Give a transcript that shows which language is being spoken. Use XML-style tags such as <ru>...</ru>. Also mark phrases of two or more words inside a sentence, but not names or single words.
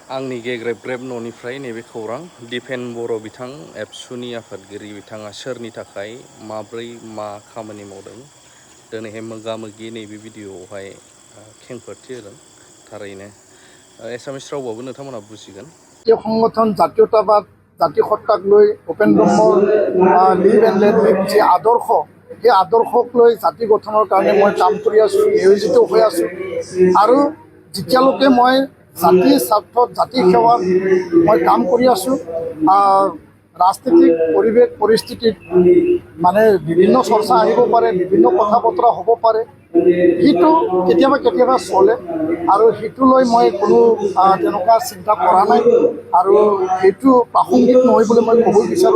<brx>आंनि गेग्रेब ग्रेब न'निफ्राय नैबे खौरां दिपेन बर' बिथां एबसुनि आफादगिरि बिथाङा सोरनि थाखाय माब्रै मा खामानि मावदों दिनैहाय मोगा-मोगि नैबे भिडिअआवहाय खेंफोरथि होदों। थारैनो एसामिस रावबाबो नोंथांमोना बुजिगोन।</brx> <as>সংগঠন জাতীয়তাবাদ জাতি সত্তাক লৈ ভূপেন ব্ৰহ্মৰ</as> <en>live and let live</en> <as>যি আদৰ্শ, সেই আদৰ্শক লৈ জাতি গঠনৰ কাৰণে মই কাম কৰি আছোঁ, নিয়োজিত হৈ আছোঁ। আৰু যেতিয়ালৈকে মই জাতিৰ স্বাৰ্থত জাতি সেৱাত মই কাম কৰি আছোঁ, ৰাজনৈতিক পৰিৱেশ পৰিস্থিতিত মানে বিভিন্ন চৰ্চা আহিব পাৰে, বিভিন্ন কথা বতৰা হ'ব পাৰে, সেইটো কেতিয়াবা কেতিয়াবা চলে আৰু সেইটো লৈ মই কোনো তেনেকুৱা চিন্তা কৰা নাই আৰু সেইটো প্ৰাসংগিক নহয় বুলি মই ক'ব বিচাৰোঁ।</as>